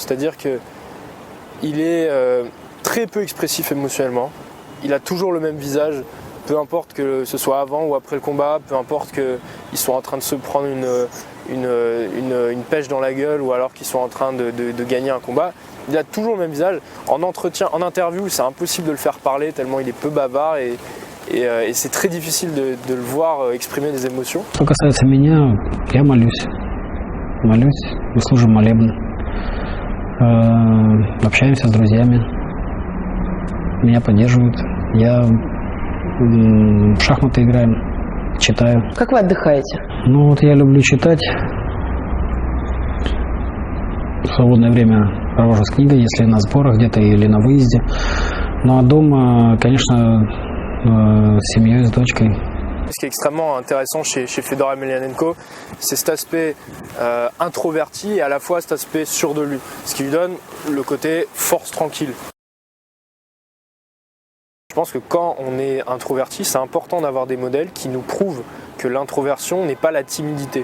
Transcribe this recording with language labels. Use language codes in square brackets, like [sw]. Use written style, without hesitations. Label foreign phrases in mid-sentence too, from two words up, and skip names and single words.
[fr] C'est-à-dire qu'il est très peu expressif émotionnellement, il a toujours le même visage, peu importe que ce soit avant ou après le combat, peu importe qu'ils soient en train de se prendre une pêche dans la gueule ou alors qu'ils soient en train de gagner un combat. Il a toujours le même visage. En entretien, en interview, c'est impossible de le faire parler tellement il est peu bavard et c'est très difficile de le voir exprimer des émotions. [ru] Что касается меня, я молюсь, мы служим молебны, общаемся с друзьями, меня поддерживают, я в шахматы играем, читаю. Как вы отдыхаете? Ну вот я люблю читать, в свободное время провожу с книгой, если на сборах где-то или на выезде. Ну а дома, конечно, с семьей, с дочкой. [fr] Ce qui est extrêmement intéressant chez Fedor Emelianenko, c'est cet aspect introverti et à la fois cet aspect sûr de lui, ce qui lui donne le côté force tranquille. Je pense que quand on est introverti, c'est important d'avoir des modèles qui nous prouvent que l'introversion n'est pas la timidité.